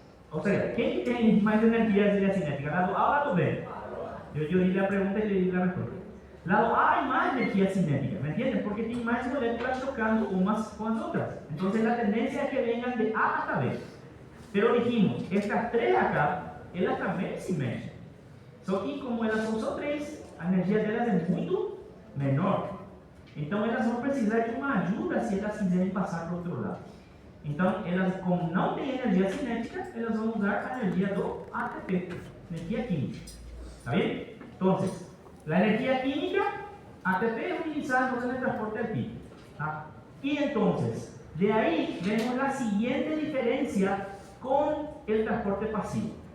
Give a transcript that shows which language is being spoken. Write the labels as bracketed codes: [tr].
[pt] Ou seja, quem que tem mais energia cinética? Lado A ou lado B? Eu li a pergunta e li a resposta. [es] Lado A hay más energía cinética, ¿me entienden? Porque tiene más moléculas chocando unas con las otras. Entonces la tendencia es que vengan de A hasta B. Pero dijimos, estas 3 acá, ellas también se mexen. [pt] Só que como elas são só 3, a energia delas é muito menor. Então elas vão precisar de uma ajuda se elas quiserem passar para o outro lado. Então elas, como não têm energia cinética, elas vão usar a energia do ATP, energia química. [es] ¿Está bien? Entonces, la energía química, ATP, es utilizada en el transporte activo. ¿Ah? Y entonces, de ahí vemos la siguiente diferencia con el transporte pasivo.